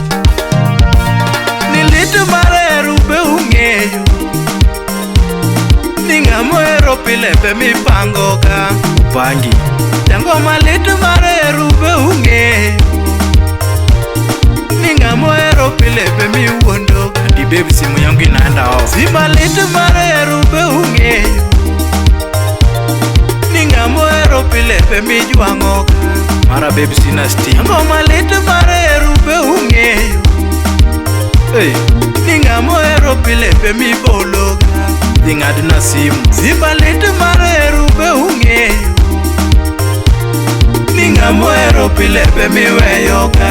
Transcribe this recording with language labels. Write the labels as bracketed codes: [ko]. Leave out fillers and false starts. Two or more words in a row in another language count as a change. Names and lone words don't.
[luo] Ni lit mar hera be ung'eyo. Ni ng'ama ohero pile be mipangoga. Pangi Jangoma lit mar hera be ung'eyo. Ni ng'ama ohero pile be miwuondoga. [sw] Di baby simu yangu inaenda off. [luo] Simba lit mar hera be ung'eyo. Ni ng'ama ohero pile be mijwang'oga. [sw] Mara baby sina steam. [luo] Ngoma lit mar hera be ung'eyo. Hey, Ni ng'ama ohero pile be mibologa. ing'adna simu. Simba lit mar hera be ung'eyo. Ni ng'ama ohero pile be miweyoga.